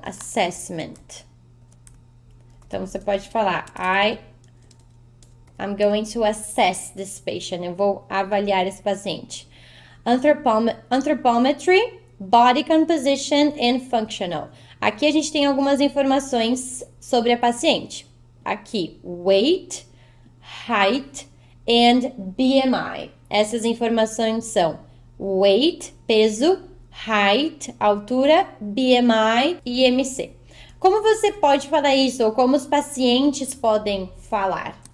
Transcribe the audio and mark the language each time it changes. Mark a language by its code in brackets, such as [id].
[en] Assessment. [pt] Então, você pode falar, [en] I'm going to assess this patient. [pt] Eu vou avaliar esse paciente. [en] Anthropometry, body composition and functional. [pt] Aqui a gente tem algumas informações sobre a paciente. [en] Aqui, weight, height and BMI. [pt] Essas informações são weight, peso, height, altura, BMI e IMC. Como você pode falar isso ou como os pacientes podem falar?